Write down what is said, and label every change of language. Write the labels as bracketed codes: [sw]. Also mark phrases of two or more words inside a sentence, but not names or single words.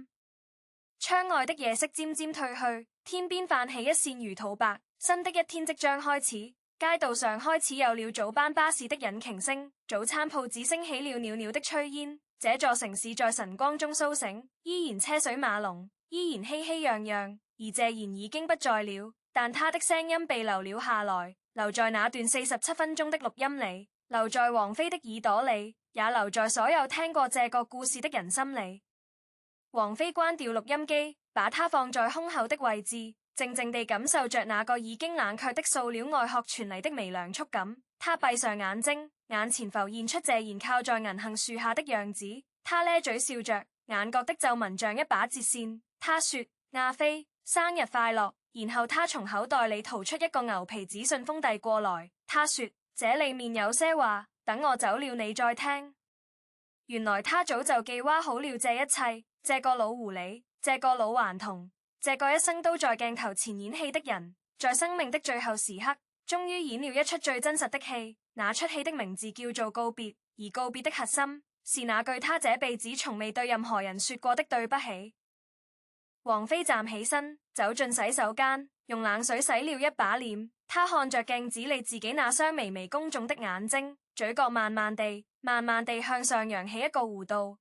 [zh] 窗外的夜色漸漸退去，天邊泛起一線魚肚白，新的一天即將開始。街道上開始有了早班巴士的引擎聲，早餐鋪只升起了裊裊的炊煙。這座城市在晨光中甦醒，依然車水馬龍，依然熙熙攘攘。而謝賢已經不在了，但他的聲音被留了下來，留在那段47分鐘的錄音裡，留在王菲的耳朵裡，也留在所有聽過這個故事的人心裡。王菲關掉錄音機，把它放在胸口的位置，靜靜地感受着那個已經冷卻的塑料外殼傳嚟的微涼觸感。她閉上眼睛，眼前浮現出謝賢靠在銀杏樹下的樣子，他咧嘴笑着，眼角的皺紋像一把折扇。他說：亞非，生日快樂。然後他從口袋裡掏出一個牛皮紙信封遞過來，他說：這裡面有些話，等我走了你再聽。原來他早就計劃好了這一切，這個老狐狸，這個老頑童，這個一生都在鏡頭前演戲的人，在生命的最後時刻終於演了一出最真實的戲。那出戲的名字叫做告別， 而告別的核心是那句他這輩子從未對任何人說過的對不起。王菲站起身，走進洗手間，用冷水洗了一把臉。她看着鏡子裏自己那雙微微公眾的眼睛，嘴角慢慢地向上揚起一個弧度。